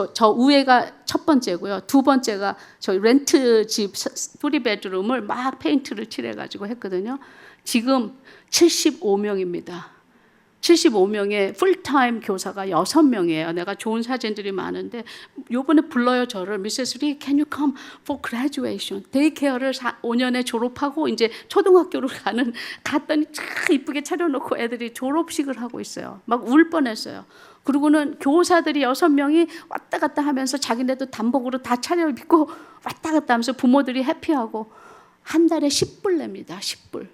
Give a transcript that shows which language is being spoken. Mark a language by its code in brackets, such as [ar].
[ko] 저 위에가 첫 번째고요. 두 번째가 저희 렌트 집 3베드룸을 막 페인트를 칠해가지고 했거든요. 지금 75명입니다. 75명의 풀타임 교사가 6명이에요. 내가 좋은 사진들이 많은데 요번에 불러요 저를. [en] Mrs. Lee, can you come for graduation? [ko] 데이케어를 5년에 졸업하고 이제 초등학교로 갔더니 참 이쁘게 차려놓고 애들이 졸업식을 하고 있어요. 막 울 뻔했어요. 그리고는 교사들이 6명이 왔다 갔다 하면서 자기네도 단복으로 다 차려입고 왔다 갔다 하면서 부모들이 해피하고 한 달에 10불 냅니다. 10불.